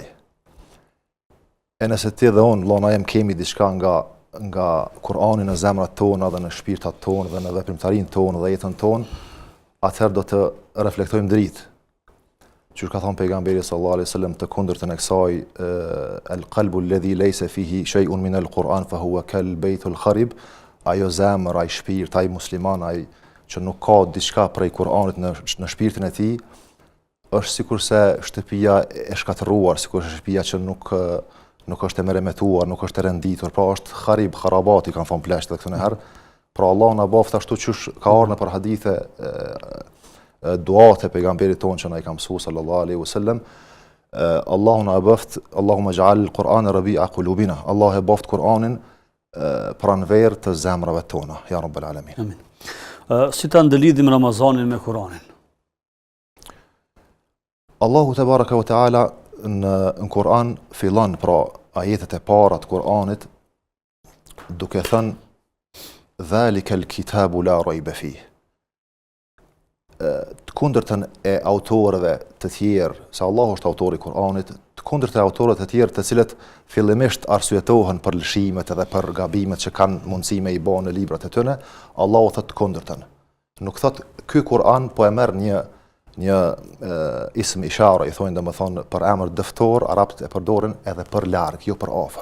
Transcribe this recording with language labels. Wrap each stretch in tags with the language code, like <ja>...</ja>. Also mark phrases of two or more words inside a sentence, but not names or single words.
<sq>E nëse ti dhe unë, vëlla Naim, kemi diçka nga Kur'ani në zemrat tona dhe në shpirtat tonë dhe në veprimtarinë tonë dhe jetën tonë, atëherë do të reflektojmë dritë. Që ka thonë pejgamberi</sq> <ar>صلى الله عليه وسلم</ar> <sq>të kundërtën e kësaj,</sq> <ar>القلب الذي ليس فيه شيء من القرآن فهو كالبيت الخرب,</ar> <sq>ajo zemër, ai shpirt, ai musliman, ai që nuk ka diçka prej Kur'anit në shpirtin e tij, është sikurse shtëpia e shkatërruar, sikurse shtëpia që nuk është e meremetuar, nuk është e renditur, pra është kharib, kharabati kanë thonë pleshtë këtë herë. Pra Allah na boft ashtu që ka ardhur në për hadithe duat e pejgamberit tonë që na i ka mësuar</sq> <ar>صلى الله عليه وسلم.</ar> <sq>Allahu na boft,</sq> <ar>اللهم اجعل القرآن ربيع قلوبنا.</ar> <sq>Allah e boft Kur'anin pranverë të zemrave tona,</sq> <ar>يا رب العالمين. Amin.</ar> <sq>Si ta ndëlidhim Ramazanin me Kur'anin? Allahu</sq> <ar>تبارك وتعالى</ar> <sq>në Kur'an fillon pra ajetet e para të Kur'anit duke thënë</sq> <ar>ذلك الكتاب لا ريب فيه.</ar> <sq>Të kundërtën e autorëve të tjerë, se Allahu është autori i Kur'anit, të kundërtën e autorëve të tjerë të cilët fillimisht arsyetohen për lëshimet edhe për gabimet që kanë mundësi me i bë në librat e tyre, Allahu thotë të kundërtën. Nuk thotë ky Kur'an po e merr një</sq> <ar>اسم إشارة,</ar> <sq>i thonë domethënë për emër dëftor, arabët e përdorin edhe për larg, jo për afër.</sq>